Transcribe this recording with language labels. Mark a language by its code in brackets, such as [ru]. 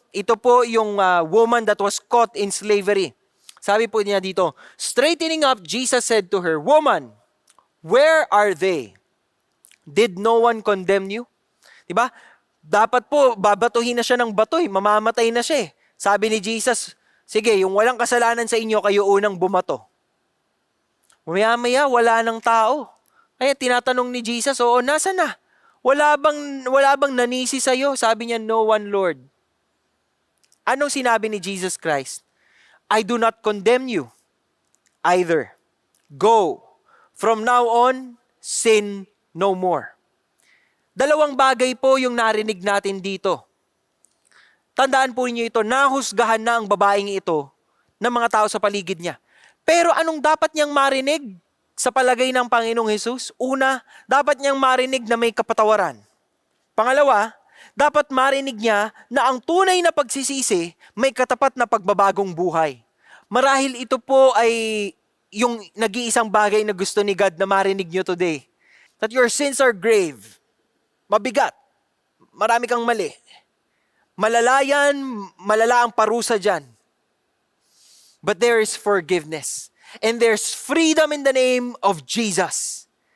[tl] Ito po yung [en] woman that was caught in slavery. [tl] Sabi po niya dito, [en] straightening up, Jesus said to her, "Woman, where are they? Did no one condemn you?" [tl] Diba? Dapat po, babatuhin na siya ng batoy, mamamatay na siya eh. Sabi ni Jesus, sige, yung walang kasalanan sa inyo, kayo unang bumato. Maya-maya, wala ng tao. Kaya tinatanong ni Jesus, oo, nasa na? Wala bang nanisi sa'yo? Sabi niya, [en] no one, Lord. [tl] Anong sinabi ni Jesus Christ? [en] I do not condemn you either. Go. From now on, sin no more. [tl] Dalawang bagay po yung narinig natin dito. Tandaan po niyo ito, nahusgahan na ang babaeng ito ng mga tao sa paligid niya. Pero anong dapat niyang marinig sa palagay ng Panginoong Hesus? Una, dapat niyang marinig na may kapatawaran. Pangalawa, dapat marinig niya na ang tunay na pagsisisi may katapat na pagbabagong buhay. Marahil ito po ay yung nag-iisang bagay na gusto ni God na marinig niyo today. [en] That your sins are grave. [tl] Mabigat. Marami kang mali. Malala ang parusa dyan. [en] But there is forgiveness. And there's freedom in the name of Jesus.